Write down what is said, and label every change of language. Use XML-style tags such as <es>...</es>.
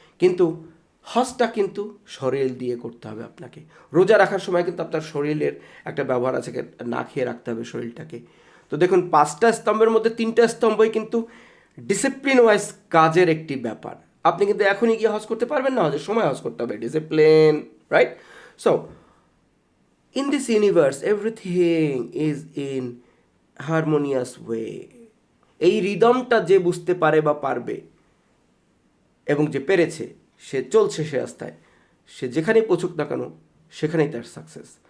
<bn>কিন্তু হজটা কিন্তু শরীর দিয়ে করতে হবে আপনাকে। রোজা রাখার সময় কিন্তু আপনার শরীরের একটা ব্যবহার আছে, না খেয়ে রাখতে হবে শরীরটাকে। তো দেখুন 5টা স্তম্ভের মধ্যে 3টা স্তম্ভই কিন্তু ডিসিপ্লিন ওয়াইজ কাজের একটি ব্যাপার। আপনি কিন্তু এখনই গিয়ে হজ করতে পারবেন না, হজের সময় হজ করতে হবে, discipline, right?</bn> <en>So in this universe everything is in harmonious way.</en> <bn>এই রিদমটা যে বুঝতে পারে বা পারবে এবং যে পেরেছে, সে চলছে সে রাস্তায়, সে যেখানেই পৌঁছুক না কেন সেখানেই তার সাকসেস।</bn>